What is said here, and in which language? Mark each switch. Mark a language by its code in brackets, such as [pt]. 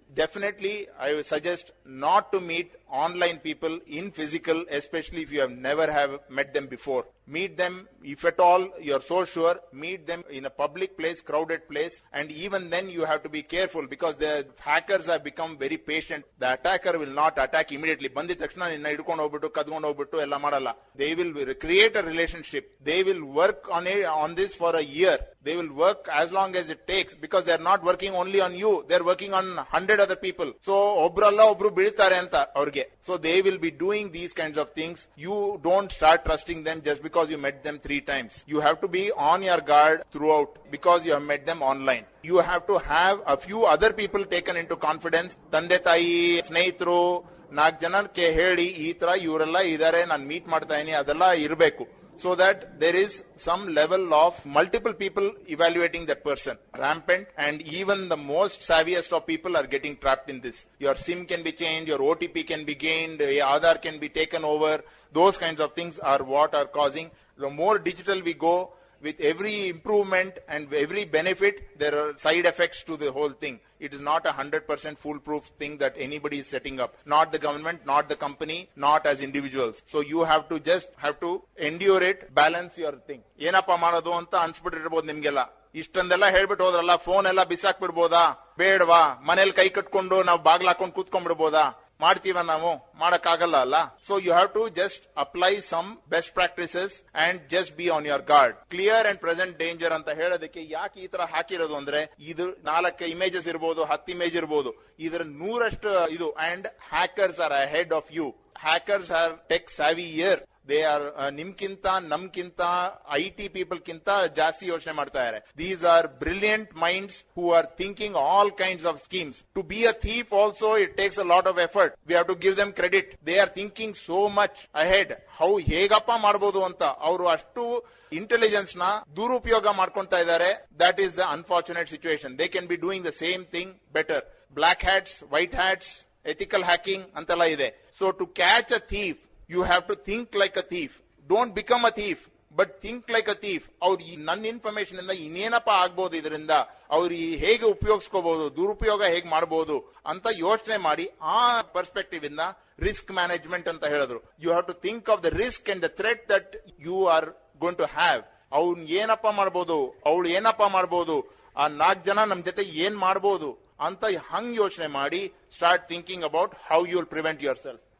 [en] Definitely, I would suggest not to meet online people in physical, especially if you have never have met them before. Meet them, if at all you're so sure, meet them in a public place, crowded place, and even then you have to be careful because the hackers have become very patient. The attacker will not attack immediately. [kn] ಬಂದಿದ ತಕ್ಷಣ ನಿನ್ನ ಹಿಡ್ಕೊಂಡು ಹೋಗ್ಬಿಟ್ಟು ಕದ್ಕೊಂಡು ಹೋಗ್ಬಿಟ್ಟು ಎಲ್ಲ ಮಾಡಲ್ಲ. [en] They will create a relationship. They will work on this for a year. They will work as long as it takes because they are not working only on you. They are working on 100 other people. [kn] So ಒಬ್ರಲ್ಲ ಒಬ್ರು ಬೀಳ್ತಾರೆ ಅಂತ ಅವ್ರಿಗೆ. [en] So they will be doing these kinds of things. You don't start trusting them just because you met them 3 times. You have to be on your guard throughout because you have met them online. You have to have a few other people taken into confidence. [kn] ತಂದೆ ತಾಯಿ, ಸ್ನೇಹಿತರು, 4 ಜನಕ್ಕೆ ಹೇಳಿ ಈ ತರ ಇವರೆಲ್ಲ ಇದಾರೆ, ನಾನು ಮೀಟ್ ಮಾಡ್ತಾ ಇದೀನಿ, ಅದೆಲ್ಲ ಇರಬೇಕು. [en] So that there is some level of multiple people evaluating that person. Rampant, and even the most savviest of people are getting trapped in this. Your SIM can be changed, your OTP can be gained, Aadhaar can be taken over. Those kinds of things are what are causing. The more digital we go, with every improvement and every benefit, there are side effects to the whole thing. It is not a 100% foolproof thing that anybody is setting up. Not the government, not the company, not as individuals. So you have to endure it, balance your thing. [kn] ಏನಪ್ಪ ಮಾಡೋದು ಅಂತ ಅನ್ಸ್ಬಿಟ್ಟಿರ್ಬೋದು ನಿಮ್ಗೆಲ್ಲ. ಇಷ್ಟೊಂದೆಲ್ಲ ಹೇಳ್ಬಿಟ್ಟು ಹೋದ್ರಲ್ಲ, phone ಎಲ್ಲ ಬಿಸಾಕ್ಬಿಡ್ಬೋದಾ, ಬೇಡವಾ, ಮನೇಲಿ ಕೈ ಕಟ್ಕೊಂಡು ನಾವು ಬಾಗ್ಲ ಹಾಕೊಂಡು ಕೂತ್ಕೊಂಡ್ಬಿಡ್ಬೋದಾ, ಮಾಡ್ತೀವ ನಾವು, ಮಾಡಕ್ಕಾಗಲ್ಲ ಅಲ್ಲ. [en] So you have to just apply some best practices and just be on your guard. Clear and present danger [kn] ಅಂತ ಹೇಳೋದಕ್ಕೆ ಯಾಕೆ ಈ ತರ ಹಾಕಿರೋದು ಅಂದ್ರೆ, ಇದು 4 ಇಮೇಜಸ್ ಇರ್ಬೋದು, 10 ಇಮೇಜ್ ಇರ್ಬೋದು, ಇದರ 100 ಇದು. [en] And hackers are ahead of you. Hackers are tech savvy year. [kn] They are ನಿಮ್ಕಿಂತ ನಮ್ಕಿಂತ IT people ಕಿಂತ ಜಾಸ್ತಿ ಯೋಚನೆ ಮಾಡ್ತಾ ಇದ್ದಾರೆ. [en] These are brilliant minds who are thinking all kinds of schemes. To be a thief also it takes a lot of effort. We have to give them credit. They are thinking so much ahead. [kn] ಹೇಗಪ್ಪ ಮಾಡಬಹುದು ಅಂತ ಅವರು ಅಷ್ಟು intelligence ನ ದುರುಪಯೋಗ ಮಾಡ್ಕೊಂತಾ ಇದ್ದಾರೆ. [en] That is the unfortunate situation. They can be doing the same thing better. [kn] Block hats, white hats, ethical hacking ಅಂತೆಲ್ಲ ಇದೆ. [en] So to catch a thief, you have to think like a thief. Don't become a thief, but think like a thief. [kn] ಅವ್ರು ನನ್ನ information ಇಂದ ಇನ್ನೇನಪ್ಪ ಆಗ್ಬೋದು, ಇದರಿಂದ ಅವ್ರು ಹೇಗೆ ಉಪಯೋಗಿಸ್ಕೋಬಹುದು, ದುರುಪಯೋಗ ಹೇಗೆ ಮಾಡಬಹುದು ಅಂತ ಯೋಚನೆ ಮಾಡಿ ಆ ಪರ್ಸ್ಪೆಕ್ಟಿವ್ ಇಂದ ರಿಸ್ಕ್ ಮ್ಯಾನೇಜ್ಮೆಂಟ್ ಅಂತ ಹೇಳಿದ್ರು. [en] You have to think of the risk and the threat that you are going to have. [kn] ಅವ್ನು ಏನಪ್ಪ ಮಾಡ್ಬೋದು, ಅವಳು ಏನಪ್ಪ ಮಾಡ್ಬೋದು, ಆ 4 ಜನ ನಮ್ ಜೊತೆ ಏನ್ ಮಾಡ್ಬೋದು ಅಂತ ಹಂಗ್ ಯೋಚನೆ ಮಾಡಿ [en] Start thinking about how you will prevent yourself.